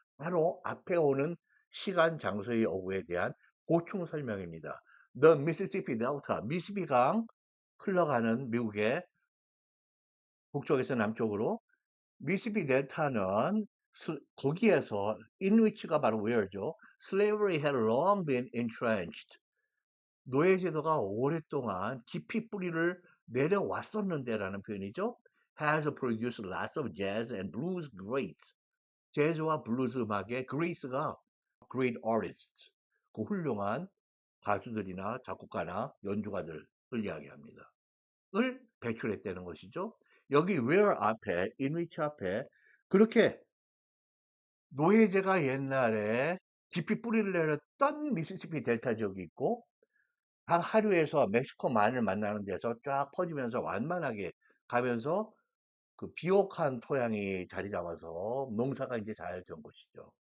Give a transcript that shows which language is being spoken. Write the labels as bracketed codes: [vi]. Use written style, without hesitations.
[ko] 바로 앞에 오는 시간, 장소의 어구에 대한 보충 설명입니다. The Mississippi Delta, 미시시피 강 흘러가는 미국의 북쪽에서 남쪽으로 미시시피 델타는 거기에서 in which 가 바로 where죠. [en] Slavery had long been entrenched. [ko] 노예 제도가 오랫동안 깊이 뿌리를 내려왔었는데라는 표현이죠. [en] Has produced lots of jazz and blues greats. [ko] 재즈와 블루스 음악의 greats가 great artists, 그 훌륭한 가수들이나 작곡가나 연주가들을 이야기합니다. 을 배출했다는 것이죠. 여기 where 앞에, in which 앞에 그렇게 노예제가 옛날에 깊이 뿌리를 내렸던 미시시피 델타 지역이 있고 각 하류에서 멕시코만을 만나는 데서 쫙 퍼지면서 완만하게 가면서 그 비옥한 토양이 자리 잡아서 농사가 이제 잘 된 것이죠.